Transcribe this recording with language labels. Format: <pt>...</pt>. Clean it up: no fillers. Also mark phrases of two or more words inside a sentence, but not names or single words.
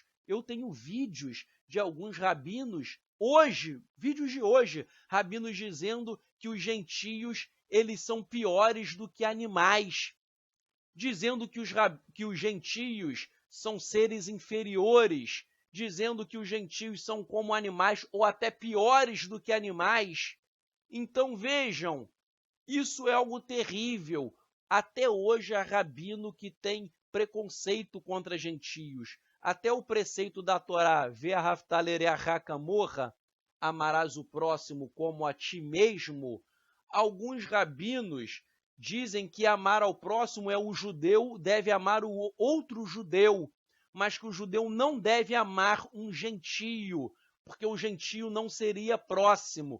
<pt>Eu tenho vídeos de alguns rabinos, vídeos de hoje, rabinos dizendo que os gentios eles são piores do que animais, dizendo que os gentios são seres inferiores, dizendo que os gentios são como animais ou até piores do que animais. Então vejam, isso é algo terrível. Até hoje há rabino que tem preconceito contra gentios. Até o preceito da Torá,</pt> <he>ואהבת לרעך כמוך,</he> <pt>amarás o próximo como a ti mesmo. Alguns rabinos dizem que amar ao próximo o judeu deve amar o outro judeu, mas que o judeu não deve amar um gentio, porque o gentio não seria próximo.</pt>